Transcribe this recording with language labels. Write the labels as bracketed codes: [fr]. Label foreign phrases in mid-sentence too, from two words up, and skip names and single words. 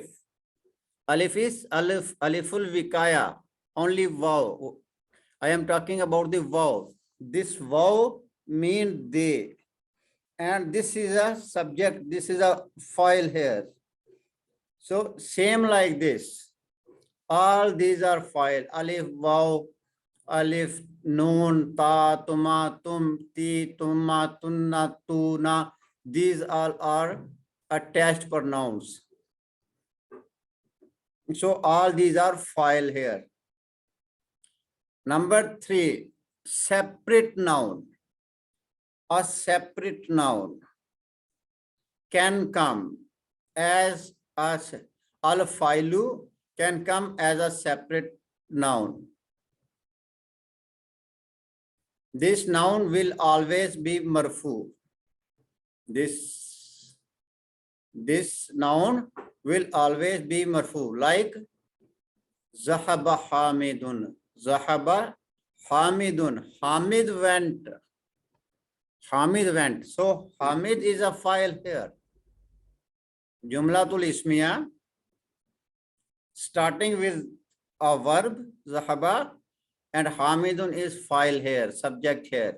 [en] Alif is aliful vikaya, only vaw. I am talking about the vaw. This vaw mean they. And this is a subject, this is a file here. So same like this. All these are file. Alif, [ar] واو ألف نون تَ تُما تُم تِ تُما تُنَّ تُنا. [en] These all are attached pronouns. So all these are file here. Number 3, separate noun. A separate noun can come as al-failu can come as a separate noun. This noun will always be marfu. This noun will always be marfu, like [ar] ذهب حامدٌ. ذهب حامدٌ. [en] Hamid went. Hamid went. So Hamid is a file here. [ar] جملة اسمية, [en] starting with a verb, zahaba, and Hamidun is file here, subject here.